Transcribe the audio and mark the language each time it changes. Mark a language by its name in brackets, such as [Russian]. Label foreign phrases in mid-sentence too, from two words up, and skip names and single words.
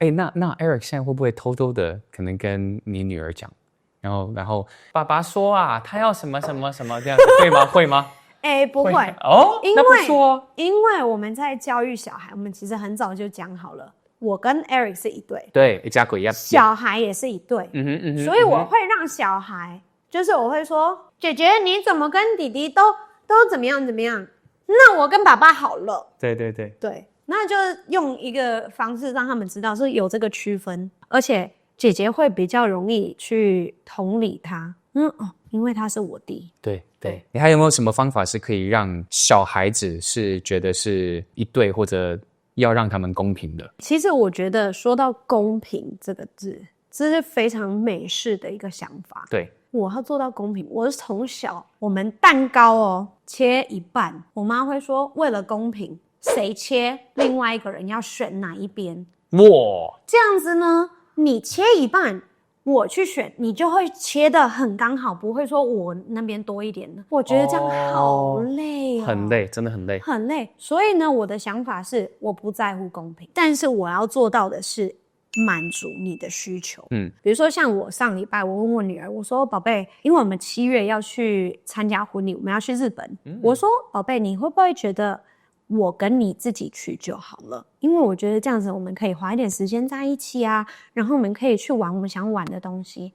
[Chinese] 那 Eric 現在會不會偷偷的可能跟你女兒講，然後爸爸說啊，他要什麼什麼什麼這樣子，會嗎？會嗎？不會哦，那不錯。因為我們在教育小孩，我們其實很早就講好了，我跟 Eric 是一對，對 ，exactly，小孩也是一對，所以我会讓小孩，就是我會說，姐姐你怎麼跟弟弟都怎麼樣怎麼樣，那我跟爸爸好了，對，那就用一個方式讓他們知道是有這個區分，而且姐姐會比較容易去同理他，因為他是我弟。对，你還有沒有什麼方法是可以讓小孩子是覺得是一對，或者要讓他們公平的？其實我覺得說到公平這個字，這是非常美式的一個想法。對，我要做到公平，我是從小我們蛋糕切一半，我媽會說為了公平，誰切另外一個人要選哪一邊。哇，這樣子呢，你切一半，我去選，你就會切得很剛好，不會說我那邊多一點的。我覺得這樣好累很累，真的很累，很累。所以呢，我的想法是，我不在乎公平，但是我要做到的是滿足你的需求。比如說像我上禮拜，我問我女兒，我說寶貝，因為我們7月要去參加婚禮，我們要去日本。我說寶貝，你會不會覺得我跟你自己去就好了，因為我覺得這樣子我們可以花一點時間在一起啊，然後我們可以去玩我們想玩的東西。